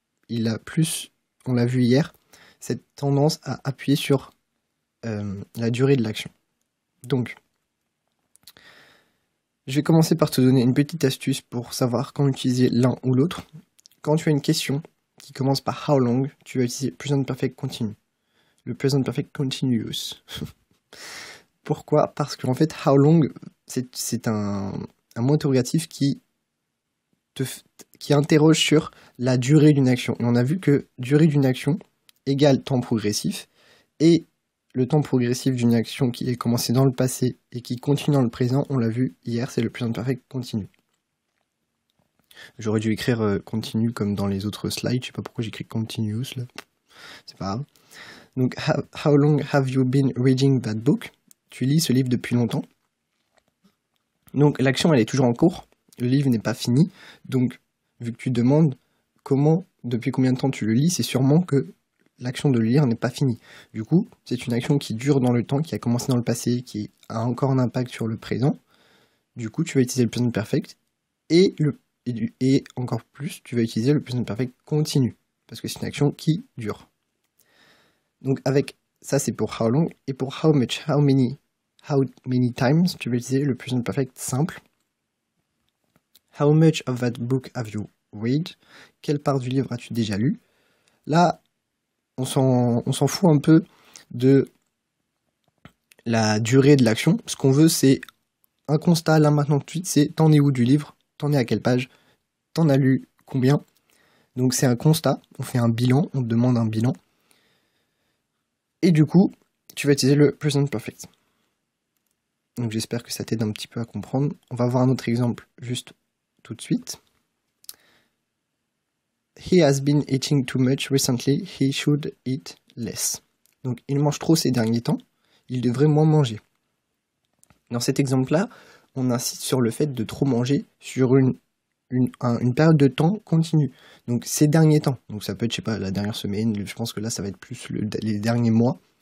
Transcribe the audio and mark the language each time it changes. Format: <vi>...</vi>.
<fr>Il a plus, on l'a vu hier, cette tendance à appuyer sur la durée de l'action. Donc, je vais commencer par te donner une petite astuce pour savoir quand utiliser l'un ou l'autre. Quand tu as une question qui commence par how long, tu vas utiliser present perfect continu. Le present perfect continuous. Pourquoi? Parce qu'en fait, how long, c'est un mot interrogatif qui interroge sur la durée d'une action. Et on a vu que durée d'une action égale temps progressif, et le temps progressif d'une action qui est commencée dans le passé et qui continue dans le présent, on l'a vu hier, c'est le present perfect continu. J'aurais dû écrire continu comme dans les autres slides, je sais pas pourquoi j'écris continuous là, c'est pas grave. Donc,</fr> <en>how long have you been reading that book?</en> <fr>Tu lis ce livre depuis longtemps. Donc l'action elle est toujours en cours, le livre n'est pas fini, donc vu que tu demandes depuis combien de temps tu le lis, c'est sûrement que l'action de le lire n'est pas finie. Du coup, c'est une action qui dure dans le temps, qui a commencé dans le passé, qui a encore un impact sur le présent. Du coup, tu vas utiliser le present perfect et encore plus, tu vas utiliser le present perfect continu parce que c'est une action qui dure. Donc avec ça, c'est pour how long, et pour how much, how many times, tu vas utiliser le present perfect simple.</fr> <en>How much of that book have you read?</en> <fr>Quelle part du livre as-tu déjà lu? Là, on s'en fout un peu de la durée de l'action. Ce qu'on veut, c'est un constat, là maintenant tout de suite, c'est t'en es où du livre? T'en es à quelle page? T'en as lu combien? Donc c'est un constat, on fait un bilan, on te demande un bilan. Et du coup, tu vas utiliser le present perfect. Donc j'espère que ça t'aide un petit peu à comprendre. On va voir un autre exemple juste tout de suite.</fr> <en>He has been eating too much recently, he should eat less.</en> <fr>Donc il mange trop ces derniers temps, il devrait moins manger. Dans cet exemple-là, on insiste sur le fait de trop manger sur une période de temps continue. Donc ces derniers temps, donc ça peut être, je sais pas, la dernière semaine, je pense que là ça va être plus les derniers mois.</fr>